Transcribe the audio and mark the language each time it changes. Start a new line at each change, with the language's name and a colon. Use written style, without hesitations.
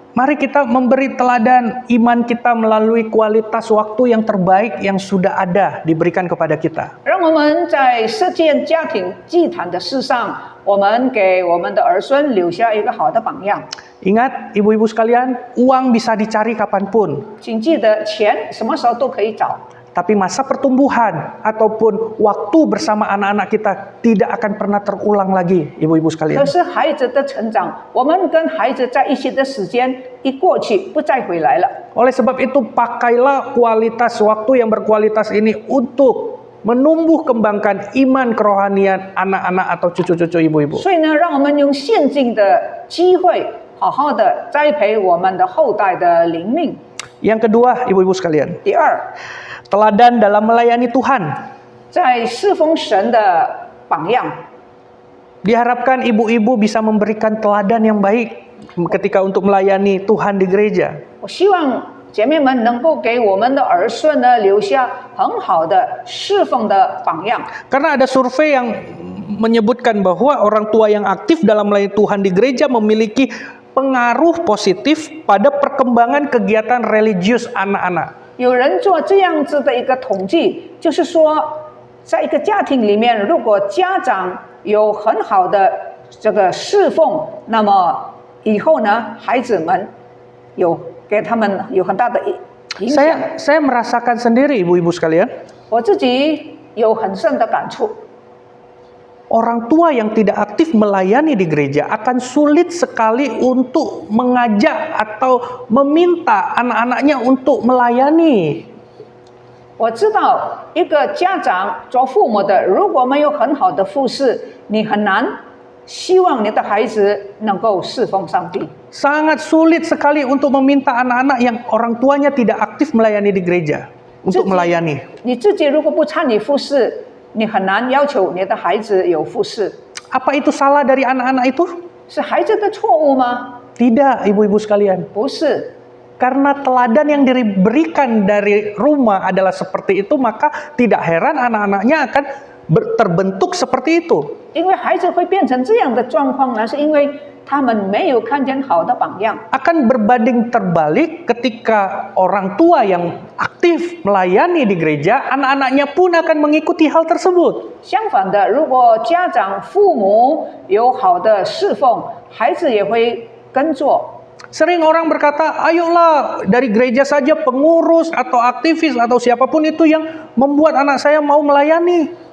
Indonesian: Mari kita memberi teladan iman kita melalui kualitas waktu yang terbaik yang sudah ada diberikan kepada kita.
Chinese: 让我们在实践家庭祭坛的事上，我们给我们的儿孙留下一个好的榜样。
Indonesian: Ingat ibu-ibu sekalian, uang bisa dicari kapanpun.
Chinese: 请记得，钱什么时候都可以找，
Indonesian: Tapi masa pertumbuhan ataupun waktu bersama anak-anak kita tidak akan pernah terulang lagi, ibu-ibu
Chinese: 可
Indonesian: sekalian.
Chinese: 是孩子的成长，我们跟孩子在一起的时间一过去，不再回来了。
Indonesian: Oleh sebab itu, pakailah kualitas waktu yang berkualitas ini untuk menumbuh kembangkan iman kerohanian anak-anak atau cucu-cucu ibu-ibu.
Chinese: 所以呢，让我们用现今的机会，好好的栽培我们的后代的灵命。
Indonesian: Yang kedua, ibu-ibu sekalian,
Chinese: 第二，
Indonesian: teladan dalam melayani Tuhan.
Chinese: 在侍奉神的榜样。
Indonesian: Diharapkan ibu-ibu bisa memberikan teladan yang baik ketika untuk melayani Tuhan di gereja.
Chinese: 我希望姐妹们能够给我们的儿孙呢留下很好的侍奉的榜样。
Indonesian: Karena ada survei yang menyebutkan bahwa orang tua yang aktif dalam melayani Tuhan di gereja memiliki pengaruh positif pada perkembangan kegiatan religius anak-anak.
Chinese: 有人做这样子的一个统计，就是说，在一个家庭里面，如果家长有很好的这个侍奉，那么以后呢，孩子们给他们有很大的影响。
Indonesian: Saya merasakan sendiri ibu-ibu sekalian,
Chinese: 我自己有很深的感触。
Indonesian: orang tua yang tidak aktif melayani di gereja akan sulit sekali untuk mengajak atau meminta anak-anaknya untuk melayani.
Chinese: 我知道一个家长做父母的，如果没有很好的服侍，你很难希望你的孩子能够侍奉上帝。
Indonesian: Sangat sulit sekali untuk meminta anak-anak yang orang tuanya tidak aktif melayani di gereja untuk melayani.
Chinese: 你自己如果不参与服侍，你很难要求你的孩子有服侍。
Indonesian: Apa itu salah dari anak-anak itu?
Chinese: 是孩子的错误吗？
Indonesian: Tidak, ibu-ibu sekalian.
Chinese: 不是，
Indonesian: Karena teladan yang diberikan dari rumah adalah seperti itu, maka tidak heran anak-anaknya akan terbentuk seperti itu.
Chinese: 因为孩子会变成这样的状况呢，是因为他们没有看见好的榜样。
Indonesian: Akan berbanding terbalik ketika orang tua yang aktif melayani di gereja, anak-anaknya pun akan mengikuti hal tersebut.
Chinese: 相反的，如果家长、父母有好的侍奉，孩子也会跟做。
Indonesian: Sering orang berkata, ayolah dari gereja saja pengurus atau aktivis atau siapapun itu yang membuat anak saya mau melayani.